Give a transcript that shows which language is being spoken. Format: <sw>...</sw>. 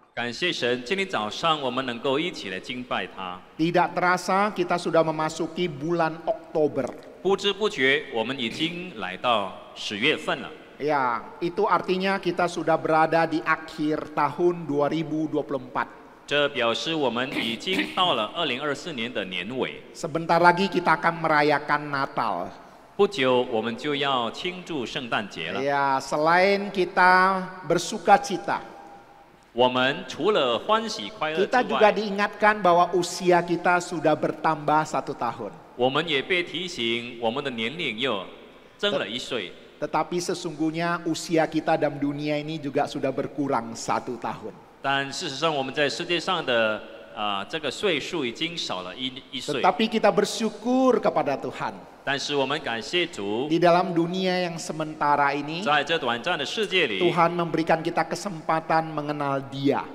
<zh>感谢神，今天早上我们能够一起来敬拜他。</zh> <id>Tidak terasa kita sudah memasuki bulan Oktober.</id> <zh>不知不觉，我们已经来到10月份了。</zh> <id>Ya, itu artinya kita sudah berada di akhir tahun 2024.</id> <zh>这表示我们已经到了2024年的年尾。</zh> <id>Sebentar lagi kita akan merayakan Natal.</id> <zh>不久，我们就要庆祝圣诞节了。</zh> <id>Ya, selain kita bersuka cita,</id> <zh>我们除了欢喜快乐</zh> <id>kita</id> <zh>之</zh> <id>juga</id> <zh>外，</zh> <id>diingatkan bahwa usia kita sudah bertambah 1 tahun.</id> <zh>我们也被提醒，我们的年龄又增了1岁。</zh> <id>Tetapi sesungguhnya usia kita dalam dunia ini juga sudah berkurang 1 tahun.</id> <zh>但事实上，我们在世界上的这个岁数已经少了一岁。</zh> <id>Tetapi kita bersyukur kepada Tuhan.</id> <zh>但是我们感谢主，</zh> <id>Di dalam dunia yang sementara ini,</id> <zh>在这短暂的世界里，</zh> <id>Tuhan memberikan kita kesempatan mengenal Dia.</id>